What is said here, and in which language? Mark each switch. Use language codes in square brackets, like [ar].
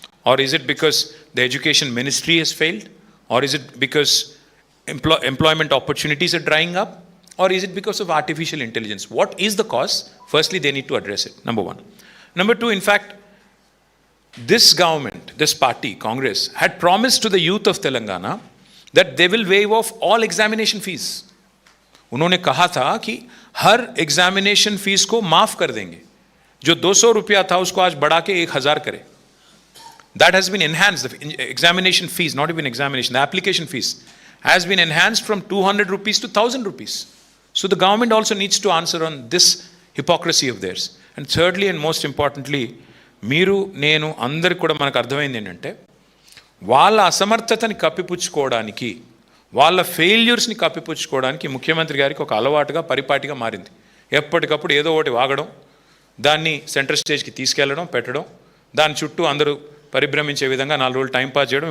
[en] Or is it because the Education Ministry has failed? Or is it because employment opportunities are drying up? Or is it because of artificial intelligence? What is the cause? Firstly, they need to address it, number one. Number two, in fact, this government, this party, Congress, had promised to the youth of Telangana that they will waive off all examination fees. [hi] उन्होंने कहा था कि हर examination fees को माफ कर देंगे. जो 200 रुपया था उसको आज बढ़ा के 1000 करे. [en] That has been enhanced. The examination fees, not even examination, the application fees has been enhanced from 200 rupees to 1000 rupees. So the government also needs to answer on this hypocrisy of theirs. And thirdly and most importantly, [te] మీరు నేను అందరికి కూడా మనకు అర్థమైంది ఏంటంటే, వాళ్ళ అసమర్థతని కప్పిపుచ్చుకోవడానికి, వాళ్ళ ఫెయిల్యూర్స్ని కప్పిపుచ్చుకోవడానికి ముఖ్యమంత్రి గారికి ఒక అలవాటుగా పరిపాటిగా మారింది. ఎప్పటికప్పుడు ఏదో ఒకటి వాగడం, దాన్ని సెంటర్ స్టేజ్కి తీసుకెళ్లడం, పెట్టడం, దాని చుట్టూ అందరూ పరిభ్రమించే విధంగా 4 రోజులు టైం పాస్ చేయడం.